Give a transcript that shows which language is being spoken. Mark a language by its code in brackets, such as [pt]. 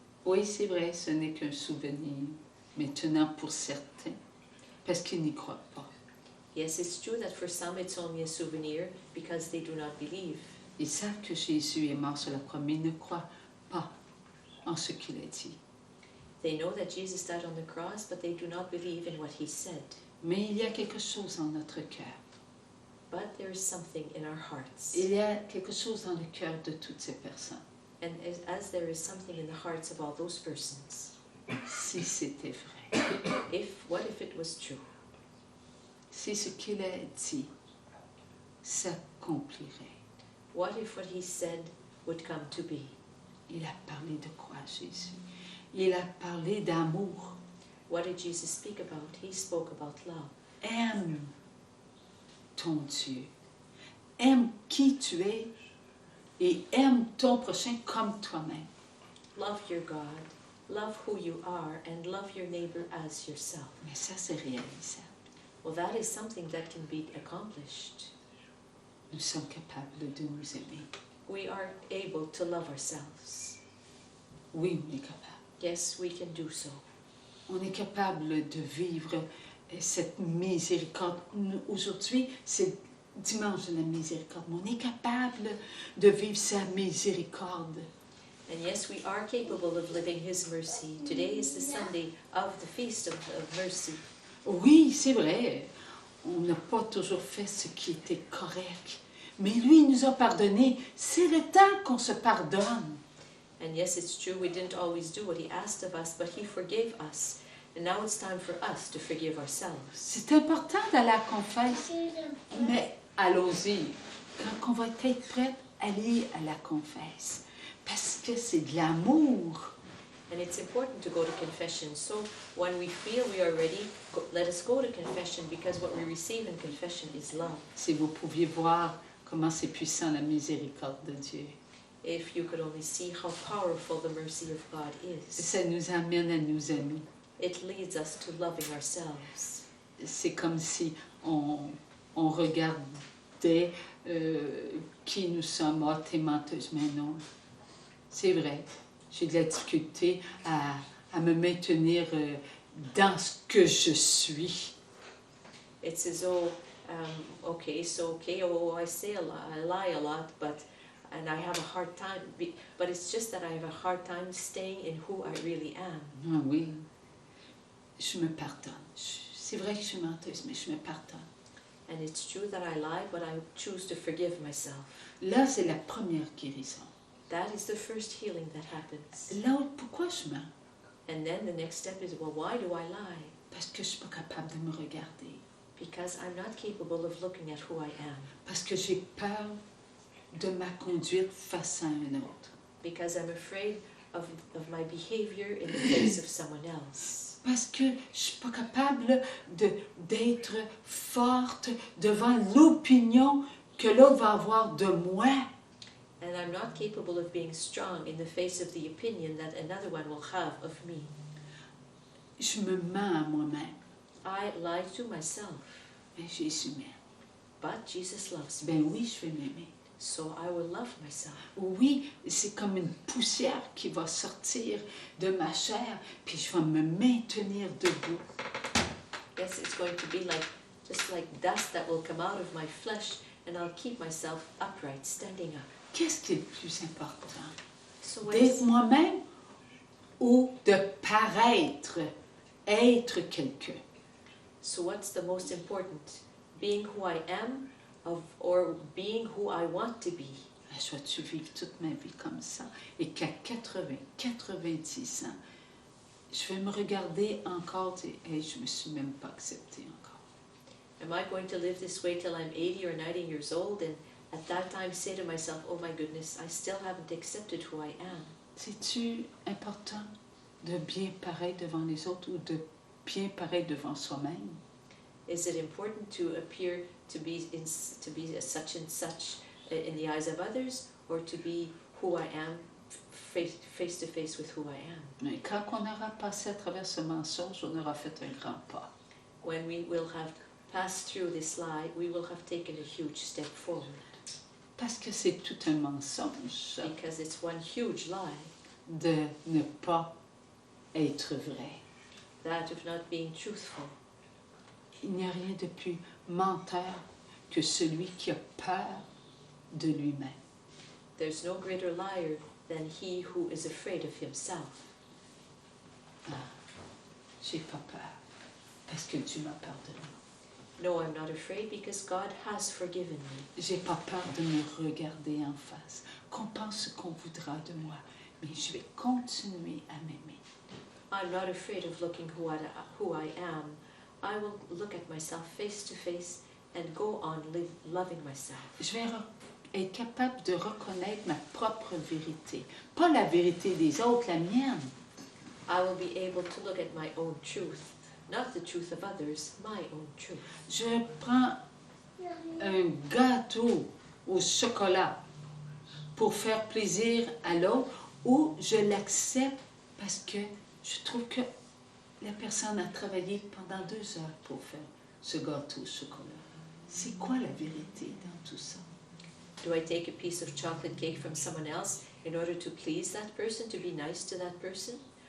[fr] Oui, c'est vrai, ce n'est qu'un souvenir, maintenant pour certains, parce qu'ils n'y croient pas. [en] Yes, it's true that for some it's only a souvenir because they do not believe. [fr] Ils savent que Jésus est mort sur la croix, mais ils ne croient pas en ce qu'il a dit. [en] They know that Jesus died on the cross, but they do not believe in what he said. [fr] Mais il y a quelque chose en notre cœur. [en] But there is something in our hearts. [fr] Il y a quelque chose dans le cœur de toutes ces personnes. [en] And as there is something in the hearts of all those persons. [fr] Si c'était vrai. [en] What if it was true? [fr] Si ce qu'il a dit s'accomplirait. [en] What if what he said would come to be? [fr] Il a parlé de quoi, Jésus? Il a parlé d'amour. [en] What did Jesus speak about? He spoke about love. [fr] Aime ton Dieu. Aime qui tu es et aime ton prochain comme toi-même. [en] Love your God, love who you are, and love your neighbor as yourself. [fr] Mais ça, c'est réalisable. [en] Well, that is something that can be accomplished. [fr] Nous sommes capables de nous aimer. [en] We are able to love ourselves. [fr] Oui, on est capable. [en] Yes, we can do so. [fr] On est capable de vivre cette miséricorde. Aujourd'hui, c'est dimanche de la miséricorde. Mais on est capable de vivre sa miséricorde. [en] And yes, we are capable of living his mercy. Today is the Sunday of the Feast of Mercy. [fr] Oui, c'est vrai. On n'a pas toujours fait ce qui était correct. Mais lui, il nous a pardonné. C'est le temps qu'on se pardonne. [en] And yes, it's true, we didn't always do what he asked of us, but he forgave us. And now it's time for us to forgive ourselves. [fr] C'est important d'aller à la confesse, mais allons-y. Quand on va être prête, allez à la confesse. Parce que c'est de l'amour. [en] And it's important to go to confession. So when we feel we are ready, let us go to confession, because what we receive in confession is love. [fr] Si vous pouviez voir comment c'est puissant la miséricorde de Dieu. [en] If you could only see how powerful the mercy of God is. [fr] Ça nous amène à nous aimer. [en] It leads us to loving ourselves. [fr] C'est comme si on regardait qui nous sommes, t'es menteuse, mais non. C'est vrai, j'ai de la difficulté à me maintenir dans ce que je suis. [en] It's as though, okay, oh, I say a lot, I lie a lot, and I have a hard time, but it's just that I have a hard time staying in who I really am. [fr] Ah oui, je me pardonne. C'est vrai que je suis menteuse, mais je me pardonne. [en] And it's true that I lie, but I choose to forgive myself. [fr] Là, c'est la première guérison. [en] That is the first healing that happens. [fr] Là, pourquoi je mens? [en] And then the next step is, well, why do I lie? [fr] Parce que je suis pas capable de me regarder. [en] Because I'm not capable of looking at who I am. [fr] Parce que j'ai peur de ma conduite face à un autre. [en] Because I'm afraid of my behavior in the face of someone else. [fr] Parce que je suis pas capable d'être forte devant l'opinion que l'autre va avoir de moi. [en] And I'm not capable of being strong in the face of the opinion that another one will have of me. [fr] Je me mens à moi-même. [en] I lie to myself. [fr] Mais Jésus m'aime. [en] But Jesus loves me. [fr] Ben oui, je vais m'aimer. [en] So I will love myself. [fr] Oui, c'est comme une poussière qui va sortir de ma chair, puis je vais me maintenir debout. [en] Yes, it's going to be just like dust that will come out of my flesh, and I'll keep myself upright, standing up. [fr] Qu'est-ce qui est le plus important? [en] So [fr] D'être moi-même ou de paraître, être quelqu'un? [en] So what's the most important? Being who I am, or being who I want to be? [fr] Je vais-tu vivre toute ma vie comme ça? Et qu'à 80, 90 ans, je vais me regarder encore et hey, je me suis même pas acceptée encore. [en] Am I going to live this way till I'm 80 or 90 years old, and at that time say to myself, oh my goodness, I still haven't accepted who I am? [fr] C'est-tu important de bien paraître devant les autres ou de bien paraître devant soi-même? [en] Is it important to appear to be such and such in the eyes of others, or to be who I am face to face with who I am? [fr] Mais quand on aura passé à travers ce mensonge, on aura fait un grand pas. [en] When we will have passed through this lie, we will have taken a huge step forward. [fr] Parce que c'est tout un mensonge [en] Because it's one huge lie, [fr] de ne pas être vrai. [en] that of not being truthful. [fr] Il n'y a rien de plus menteur que celui qui a peur de lui-même. [en] There's no greater liar than he who is afraid of himself. [fr] J'ai pas peur parce que Dieu m'a pardonné. [en] No, I'm not afraid because God has forgiven me. [fr] J'ai pas peur de me regarder en face, qu'on pense ce qu'on voudra de moi, mais je vais continuer à m'aimer. [en] I'm not afraid of looking who I am. I will look at myself face to face and go on loving myself. [fr] Je vais être capable de reconnaître ma propre vérité, pas la vérité des autres, la mienne. [en] I will be able to look at my own truth, not the truth of others, my own truth. [fr] Je prends un gâteau au chocolat pour faire plaisir à l'autre ou je l'accepte parce que je trouve que la personne a travaillé pendant 2 heures pour faire ce gâteau au chocolat. C'est quoi la vérité dans tout ça? [en] Do I take a piece of chocolate cake from someone else in order to please that person, to be nice to that person?